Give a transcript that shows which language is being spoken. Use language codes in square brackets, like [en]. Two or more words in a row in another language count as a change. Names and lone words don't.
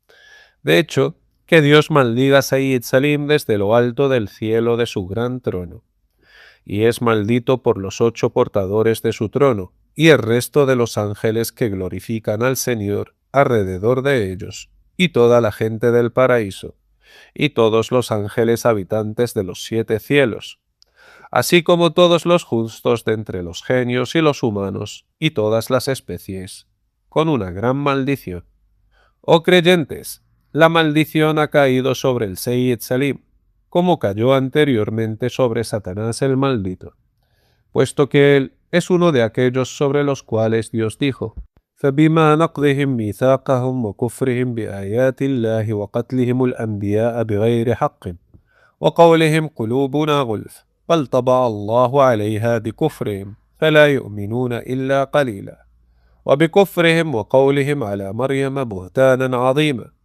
[es] De hecho, que Dios maldiga a Sayyid Salim desde lo alto del cielo de su gran trono, y es maldito por los 8 portadores de su trono, y el resto de los ángeles que glorifican al Señor alrededor de ellos, y toda la gente del paraíso, y todos los ángeles habitantes de los 7 cielos, así como todos los justos de entre los genios y los humanos, y todas las especies, con una gran maldición. Oh creyentes, la maldición ha caído sobre el Sayyid Salim, como cayó anteriormente sobre Satanás el maldito, puesto que él es uno de aquellos sobre los cuales Dios dijo: [ar] فبما نقضهم ميثاقهم وكفرهم بآيات الله وقتلهم الأنبياء بغير حق وقولهم قلوبنا غلف بل طبع الله عليها بكفرهم فلا يؤمنون إلا قليلا وبكفرهم وقولهم على مريم بهتانا عظيما